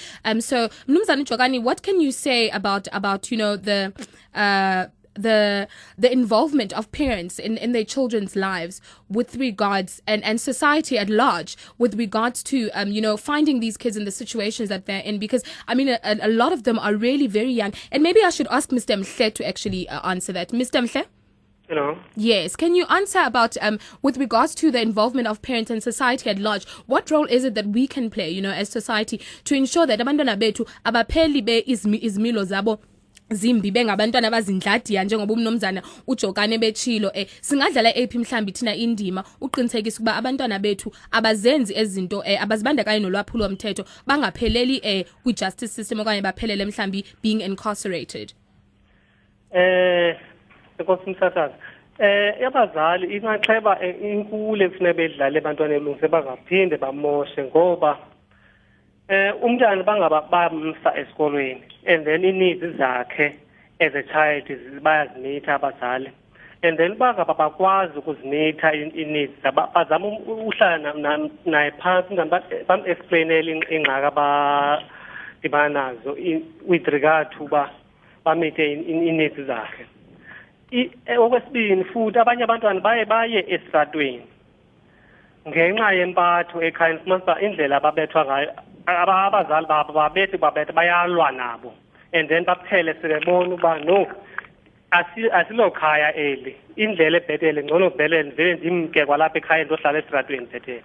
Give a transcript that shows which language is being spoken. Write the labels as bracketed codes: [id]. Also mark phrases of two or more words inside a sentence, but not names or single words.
[en] So, Mnumzana Jokani, what can you say about the involvement of parents in their children's lives with regards and society at large with regards to finding these kids in the situations that they're in? Because I mean a lot of them are really very young, and maybe I should ask Mr. Mhle to actually answer that. Mr. Mhle? Hello. Yes, can you answer about with regards to the involvement of parents and society at large, what role is it that we can play, as society, to ensure that [xh] abantwana bethu abapheli be izimilo zabo zimbi bengabantwana abazindladiya njengoba umnomzana uJokane betshilo singadlala ephi mhlambi thina indima uqinisekisa kuba abantwana bethu abazenzi ezinto abazibandakanye nolwaphulo lomthetho bangapheleli kwi [en] justice system [xh] okanye baphelele mhlambi [en] being incarcerated. [xh] Enkosi Msasazi, abazali ingaxheba inkulu ekufuneka bedlale abantwana elungise bangaphinde bamoshe, ngoba umntana bangaba bamsa esikolweni [en] and then [xh] needs zakhe [en] as a child [xh] bayazimitha abazali, [en] and then [xh] bangaba bakwazi ukuzimitha needs bazama uhlala naye phansi bam-explainele ingxaki abadibana nazo [en] with regard to [xh] bamithe needs zakhe. Okwesibini futhi abanye abantwana baye esitratweni ngenxa yempatho ekhaya, fumanisa indlela ababethwa ngayo abazali babo babethe bayalwa nabo, [en] and then [xh] baphele sebebona uba no asilokhaya eli, indlela ebhetele ngcono vele ndivele ndimke kwalapha ekhaya ndohlala esitratweni bhetele.